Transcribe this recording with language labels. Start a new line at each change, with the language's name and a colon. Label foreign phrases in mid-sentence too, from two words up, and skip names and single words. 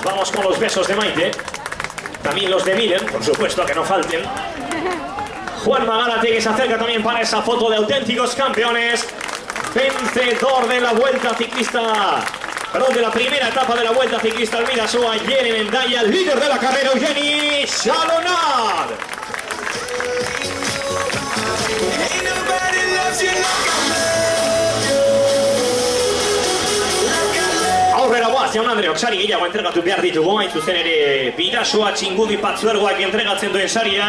Spanish: Vamos con los besos de Maite. También los de Miren, por supuesto, que no falten. Juan Magárate, que se acerca también para esa foto de auténticos campeones. Vencedor de la Vuelta Ciclista, perdón, de la primera etapa de la Vuelta Ciclista al Bidasoa ayer en Hendaya, líder de la carrera, Eugeni Chalonard.
Basque: Aurrera goaz, Jaun Andreok, sari gehiago entregatu behar ditugu, hain zuzen ere Bidasoa Txingudi Patzuergoak entregatzen duen saria.